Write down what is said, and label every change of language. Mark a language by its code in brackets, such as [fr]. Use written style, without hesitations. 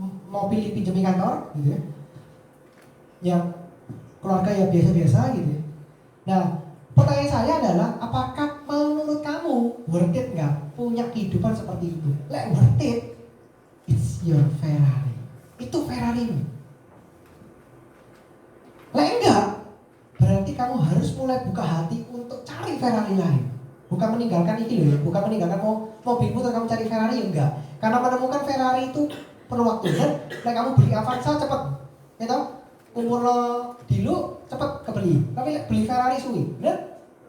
[id] Mobil dipinjami kantor, gitu ya. Yang keluarga ya biasa-biasa gitu ya. Nah, pertanyaan saya adalah, apakah menurut kamu worth it nggak punya kehidupan seperti itu? [en] Like worth it, it's your Ferrari. [id] Itu Ferrari-mu. Like enggak, berarti kamu harus mulai buka hati untuk cari Ferrari lain. Bukan meninggalkan ini loh ya, bukan meninggalkan mobilmu terus kamu cari Ferrari ya enggak. Karena menemukan Ferrari itu perlu waktu kan. Like kamu beli Avanza cepet, ya tau? Umur lo dulu cepet kebeli, tapi beli Ferrari suwi, bener?